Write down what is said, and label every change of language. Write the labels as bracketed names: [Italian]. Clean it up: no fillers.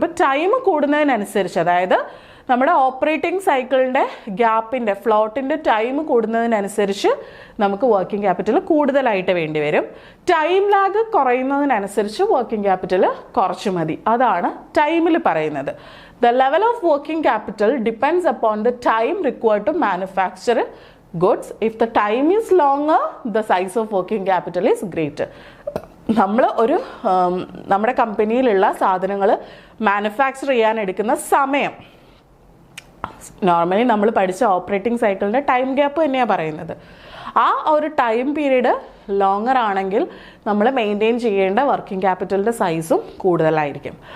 [Malayalam] അപ്പോൾ ടൈം കൂടുന്നതിനനുസരിച്ച്, അതായത് നമ്മുടെ ഓപ്പറേറ്റിംഗ് സൈക്കിളിൻ്റെ ഗ്യാപ്പിൻ്റെ ഫ്ലോട്ടിൻ്റെ ടൈം കൂടുന്നതിനനുസരിച്ച് നമുക്ക് വർക്കിംഗ് ക്യാപിറ്റൽ കൂടുതലായിട്ട് വേണ്ടി വരും. ടൈം ലാഗ് കുറയുന്നതിനനുസരിച്ച് വർക്കിംഗ് ക്യാപിറ്റൽ കുറച്ച് മതി. അതാണ് ടൈമിൽ പറയുന്നത്. [English] The level of working capital depends upon the time required to manufacture goods. If the time is longer, the size of working capital is greater. [Malayalam] നമ്മൾ നമ്മുടെ കമ്പനിയിലുള്ള സാധനങ്ങൾ മാനുഫാക്ചർ ചെയ്യാൻ എടുക്കുന്ന സമയം, നോർമലി നമ്മൾ പഠിച്ച ഓപ്പറേറ്റിംഗ് സൈക്കിളിൻ്റെ ടൈം ഗ്യാപ്പ് തന്നെയാണ് പറയുന്നത്. ആ ഒരു ടൈം പീരീഡ് ലോങ്ങർ ആണെങ്കിൽ നമ്മൾ മെയിൻറ്റെയിൻ ചെയ്യേണ്ട വർക്കിംഗ് ക്യാപിറ്റലിൻ്റെ സൈസും കൂടുതലായിരിക്കും.